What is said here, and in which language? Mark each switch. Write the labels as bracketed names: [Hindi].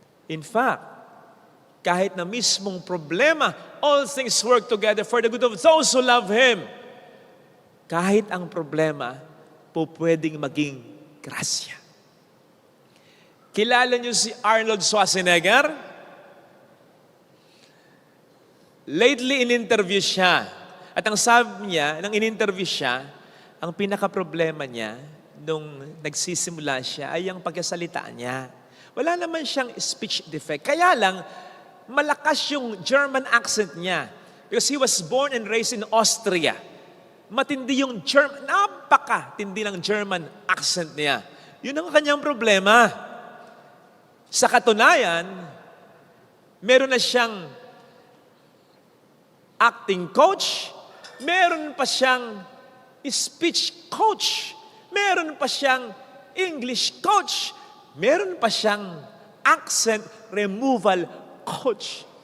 [English] In fact, [Filipino] kahit na mismong problema, [English] all things work together for the good of those who love Him. [Filipino] Kahit ang problema, po pwedeng maging grasya. Kilala niyo si Arnold Schwarzenegger? Lately, in-interview siya. At ang sabi niya, nang in-interview siya, ang pinaka-problema niya, nung nagsisimula siya, ay ang pagkasalita niya. Wala naman siyang speech defect. Kaya lang, malakas yung German accent niya. [English] Because he was born and raised in Austria. [Filipino] Matindi yung German, napaka-tindi ng German accent niya. Yun ang kanyang problema. Sa katunayan, meron na siyang acting coach, meron pa siyang speech coach, meron pa siyang English coach, meron pa siyang accent removal coach.